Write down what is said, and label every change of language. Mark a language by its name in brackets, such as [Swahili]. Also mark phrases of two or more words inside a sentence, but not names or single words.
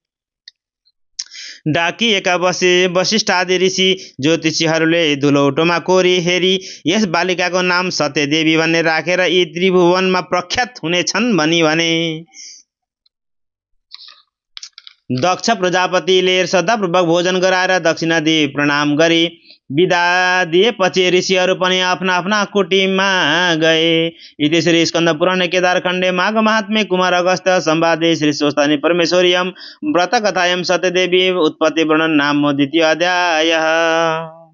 [Nepali] डाकिएका वशिष्ठ आदि ऋषि ज्योतिषीहरूले धुलौटोमा कोरी हेरी यस बालिकाको नाम सत्यदेवी भन्ने राखेर यी त्रिभुवनमा प्रख्यात हुनेछन् भनी भने। दक्ष प्रजापतिले श्रद्धापूर्वक भोजन गराएर दक्षिणा दिई प्रणाम गरी बिदा दिएपछि ऋषिहरू पनि आफ्ना आफ्ना कुटीमा गए। [Sanskrit] इति श्री स्कन्द पुराणे केदारखण्डे माघ महात्म्ये कुमार अगस्त्य संवादे श्री स्वस्तानि परमेश्वर्यं व्रत कथायां सत्यदेवी उत्पत्ति वर्णन नाम द्वितीय अध्याय।